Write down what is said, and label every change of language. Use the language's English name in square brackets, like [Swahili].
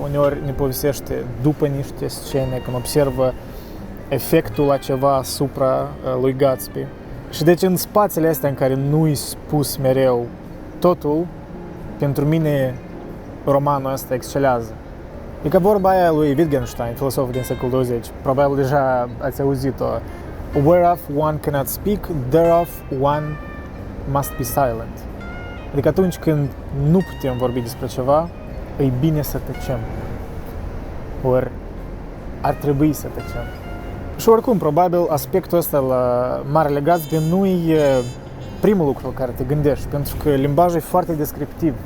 [Romanian] Uneori ne povestește după niște scene, când observă efectul la ceva asupra lui Gatsby. Și deci în spațiile astea în care nu-i spus mereu totul, pentru mine romanul ăsta excelează. E ca vorba aia lui Wittgenstein, filosoful din secolul 20, probabil deja ați auzit-o. [English] Whereof one cannot speak, thereof one must be silent. [Romanian] Adică atunci când nu putem vorbi despre ceva, e bine să tăcem. Ori ar trebui să tăcem. Și oricum, probabil, aspectul ăsta la Marele Gatsby nu e primul lucru la care te gândești, pentru că limbajul e foarte descriptiv.